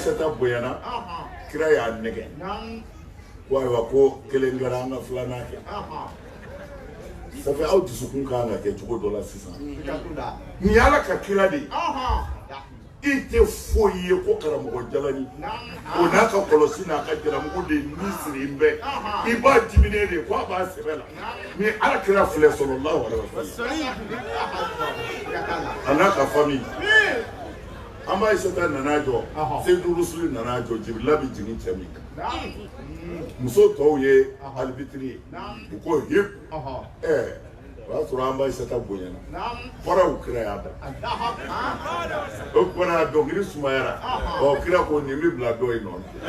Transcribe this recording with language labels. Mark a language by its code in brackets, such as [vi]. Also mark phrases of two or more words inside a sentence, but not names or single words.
[bm] Aisata bonyana kira y'a nɛgɛ ko ayiwa ko kelen kɛra an ka filanan kɛ [fr] ça fait [bm] aw dusukun kan ka kɛ cogo dɔ la sisan nin ye Ala ka kira de ye i tɛ foyi ye ko karamɔgɔ jalani o n'a ka kɔlɔsi n'a ka jalamugu de ni siri bɛɛ i b'a dimine de ko a b'a sɛbɛ la ni Ala kira filɛ [ar] صلى الله عليه وسلم [bm] a n'a ka famille an b'a Aisata nana jɔ Seyidu Rusuli nana jɔ Jibirila bɛ jigin cɛ min kan muso tɔw ye alibitiri ye u ko hip o y'a sɔrɔ an b'a Aisata bonyana faraw kira y'a da o kumana dɔnkili sumayara kira ko nin bɛ bila dɔ in nɔ